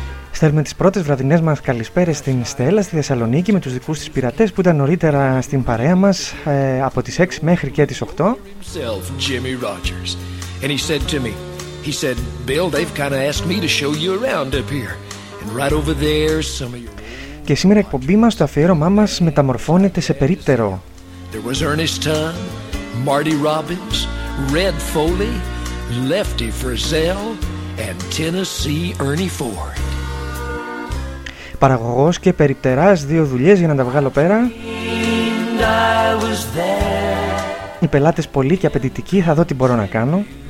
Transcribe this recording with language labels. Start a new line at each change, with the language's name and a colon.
Greek: Στέλνουμε τις πρώτες βραδινές μας καλησπέρες στην Στέλλα, στη Θεσσαλονίκη, με τους δικούς της πειρατές που ήταν νωρίτερα στην παρέα μας από τις 6 μέχρι και τις 8.
English: Jimmy Rogers. And he said to me, he said, Bill, they've kind of asked me to show you around up here. And right over there, some of your...
Greek: Και σήμερα η εκπομπή μας, το αφιέρωμά μας, μεταμορφώνεται σε περίπτερο.
English: There was Ernest Tubb, Marty Robbins, Red Foley, Lefty Frizzell, and Tennessee Ernie Ford.
Greek: Παραγωγός και περιπτεράς, δύο δουλειές για να τα βγάλω πέρα. Οι πελάτες πολύ και απαιτητικοί, θα δω τι μπορώ να κάνω.